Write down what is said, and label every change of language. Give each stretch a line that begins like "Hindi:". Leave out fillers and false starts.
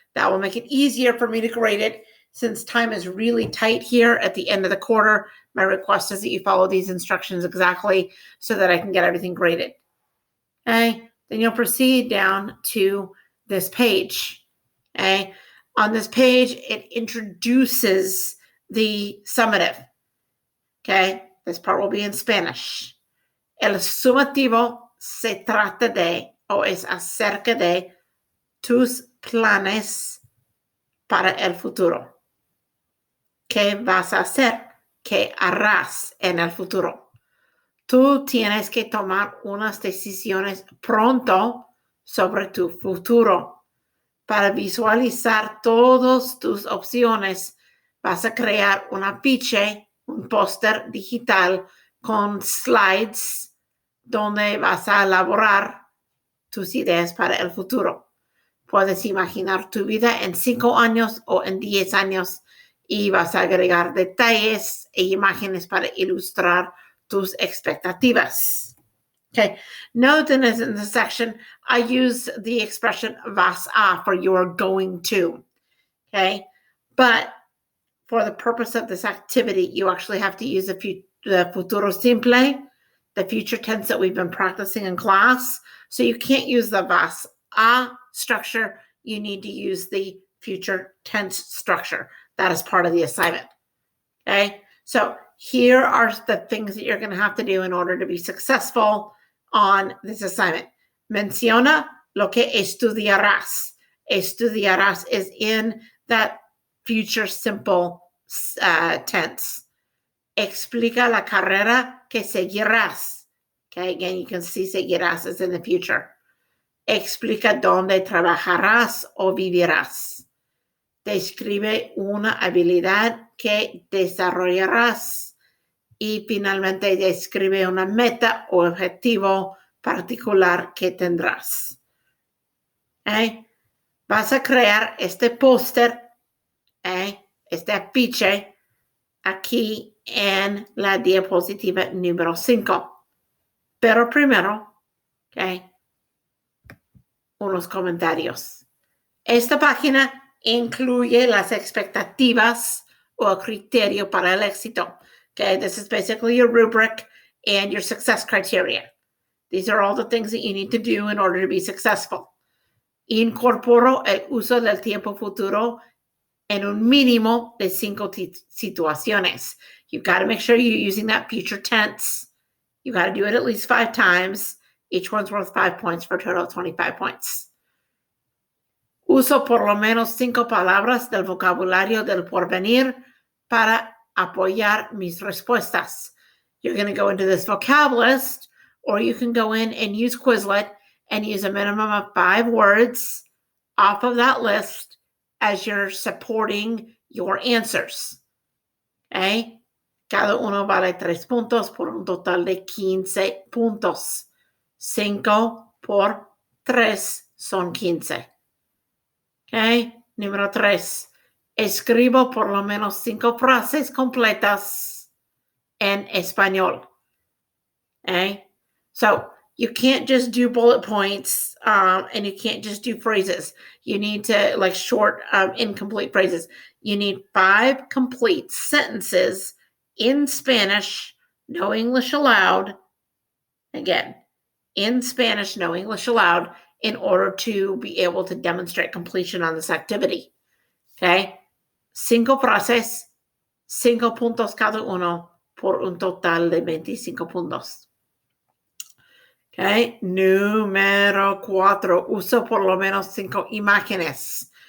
English: That will make it easier for me to grade it. Since time is really tight here at the end of the quarter, my request is that you follow these instructions exactly so that I can get everything graded. Okay, then you'll proceed down to this page. Okay, on this page, it introduces the summative. Okay, this part will be in Spanish.
Spanish: El sumativo se trata de o es acerca de tus planes para el futuro. ¿Qué vas a hacer? ¿Qué harás en el futuro? Tú tienes que tomar unas decisiones pronto sobre tu futuro. Para visualizar todas tus opciones, vas a crear un afiche, un póster digital con slides donde vas a elaborar tus ideas para el futuro. Puedes imaginar tu vida en 5 años o en 10 años y vas a agregar detalles e imágenes para ilustrar tus expectativas.
English: Okay, note in this section, I use the expression vas a for you're going to. Okay, but for the purpose of this activity, you actually have to use the futuro simple, the future tense that we've been practicing in class. So you can't use the vas a structure. You need to use the future tense structure. That is part of the assignment. Okay, so here are the things that you're going to have to do in order to be successful on this assignment.
Spanish: Menciona lo que estudiarás.
English: Estudiarás is in that future simple tense.
Spanish: Explica la carrera que seguirás.
English: Okay, again, you can see seguirás is in the future.
Spanish: Explica dónde trabajarás o vivirás. Describe una habilidad que desarrollarás. Y finalmente describe una meta o objetivo particular que tendrás. ¿Eh? Vas a crear este póster, este afiche, aquí en la diapositiva número 5. Pero primero, unos comentarios. Esta página incluye las expectativas o criterio para el éxito.
English: Okay, this is basically your rubric and your success criteria. These are all the things that you need to do in order to be successful.
Spanish: Incorporo el uso del tiempo futuro en un mínimo de 5 situaciones.
English: You've got to make sure you're using that future tense. You've got to do it at least 5 times. Each one's worth 5 points for a total of 25 points.
Spanish: Uso por lo menos 5 palabras del vocabulario del porvenir para apoyar mis respuestas.
English: You're going to go into this vocab list, or you can go in and use Quizlet and use a minimum of 5 words off of that list as you're supporting your answers. Okay?
Spanish: Cada uno vale 3 puntos por un total de 15 puntos. 5 por 3 son 15. Okay? Número 3. Escribo por lo menos 5 frases completas en español.
English: Okay? So you can't just do bullet points and you can't just do phrases. You need to, like short, incomplete phrases. You need 5 complete sentences in Spanish, no English allowed. Again, in Spanish, no English allowed, in order to be able to demonstrate completion on this activity. Okay?
Spanish: 5 frases, 5 puntos cada uno, por un total de 25 puntos. Okay? Número 4. Uso por lo menos 5 imágenes.